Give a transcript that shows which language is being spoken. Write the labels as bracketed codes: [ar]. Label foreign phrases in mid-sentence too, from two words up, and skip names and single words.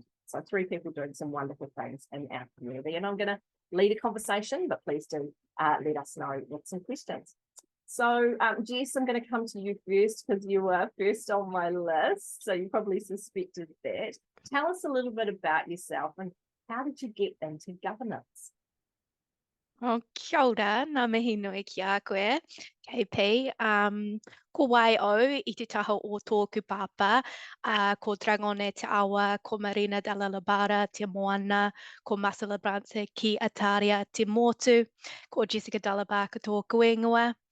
[en] So three people doing some wonderful things in our community. And I'm going to lead a conversation, but please do let us know with some questions. So Jess, I'm going to come to you first because you were first on my list. So you probably suspected that. Tell us a little bit about yourself and how did you get into governance? [mi] Oh, kia ora, ngā mihi nui ki a koe, KP. Ko waio I te taha o tōku papa, ko Dragone te awa, ko Marina Dellabarca te moana, ko Masalabrante ki Ataria te motu, ko Jessica Dellabarca tōku ingoa.